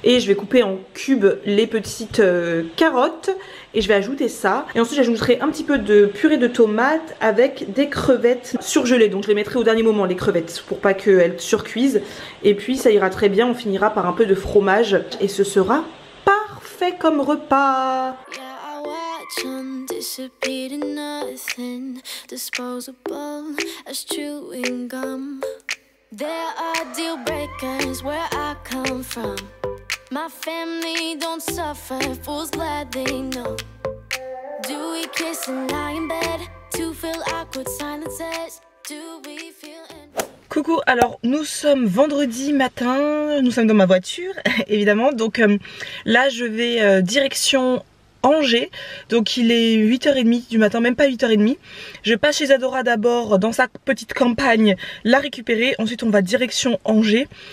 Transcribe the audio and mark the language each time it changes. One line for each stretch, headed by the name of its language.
French: Et je vais couper en cubes les petites carottes et je vais ajouter ça. Et ensuite j'ajouterai un petit peu de purée de tomates avec des crevettes surgelées. Donc je les mettrai au dernier moment les crevettes pour pas qu'elles surcuisent. Et puis ça ira très bien, on finira par un peu de fromage et ce sera parfait comme repas.
English: Disappeared in nothing, disposable as chewing gum. There are deal breakers where I come from. My family don't suffer, fools glad they know. Do we kiss and lie in bed to fill awkward silences? Do we feel
French: Coucou, alors nous sommes vendredi matin, nous sommes dans ma voiture évidemment. Donc là je vais direction Angers, donc il est 8h30 du matin, même pas 8h30. Je passe chez Isadora d'abord dans sa petite campagne, la récupérer, ensuite on va direction Angers.